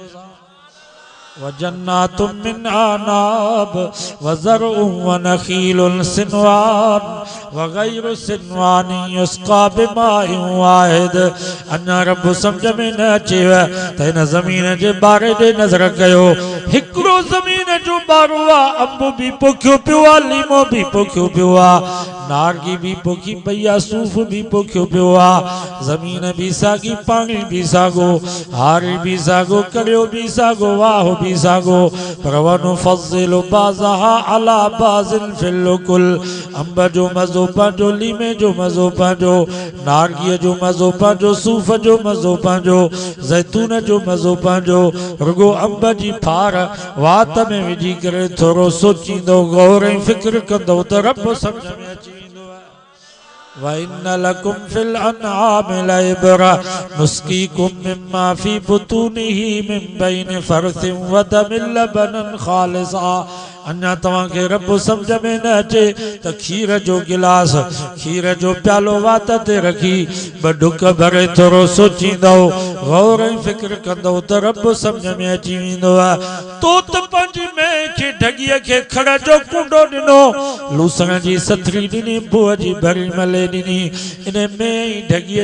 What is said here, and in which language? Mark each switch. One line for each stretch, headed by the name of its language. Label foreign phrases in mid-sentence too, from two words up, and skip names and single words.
Arabic: وجنات من أعناب وزرع ونخيل صنوان وغير صنوان يسقى بماء واحد
Sindhi: अञा रब समझ में न अचेव त हिन ज़मीन जे बारे ॾे नज़र कयो हिकिड़ो ज़मीन जो बारो आहे अंब बि पोखियो पियो आहे लीमो बि पोखियो पियो आहे नारगी भी पोखी पई आहे सूफ़ भी पोखियो पियो आहे ज़मीन भी साॻी पाणी भी साॻो हारी भी साॻो कड़ियो भी साॻो वाह भी साॻो पर
Arabic: ونفضل بعضها على بعض في الأكل
Sindhi: अंब जो मज़ो पंहिंजो लीमे जो मज़ो पंहिंजो नारगीअ जो मज़ो पंहिंजो सूफ़ जो मज़ो पंहिंजो ज़ैतून जो मज़ो पंहिंजो रुगो अंब जी फार वात में विझी करे थोरो सोचींदो गौर ऐं फ़िक्र कंदो त रब सम्झ में अची
Arabic: وإن لكم في الأنعام لعبرة نسقيكم مما في بطونه من بين فرث ودم لبنا خالصا
Sindhi: अन्या तव्हांखे रब समझ में न अचे त खीर जो गिलास खीर जो प्यालो वात ते रखी ॿ ढुक भरे थोरो सोचींदो गौर ऐं फ़िक्र कंदो त रब समझ में अची वेंदो आहे तो त पंहिंजी मेंह खे ढॻीअ खे खड़ जो कुंडो ॾिनो लूसण जी सथरी ॾिनी बुअ जी भरी मले ॾिनी इन में ढॻीअ